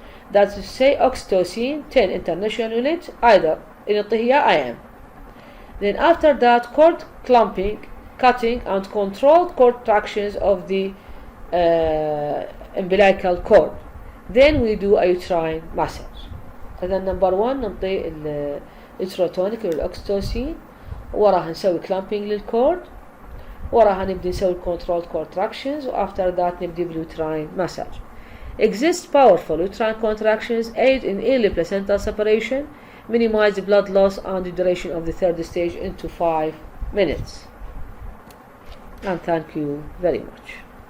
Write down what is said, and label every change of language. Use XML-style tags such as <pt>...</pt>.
<en>That is to say, oxytocin 10 international units, either in IM. Then after that, cord clamping, cutting, and controlled contractions of the umbilical cord. Then we do a uterine massage.</en> <ar>هذا</ar> <en>number 1.</en> <ar>نعطي اليوتروتونيك للأكسيتوسين، وراها نسوي clamping للكورد، وراها نبدي نسوي</ar> <en>controlled contractions،</en> <ar>و</ar> <en>after that</en> <ar>نبدي بالuterine massage.</ar> <en>Exist powerful uterine contractions aid in early placental separation, minimize the blood loss and the duration of the third stage into 5 minutes. And thank you very much.</en>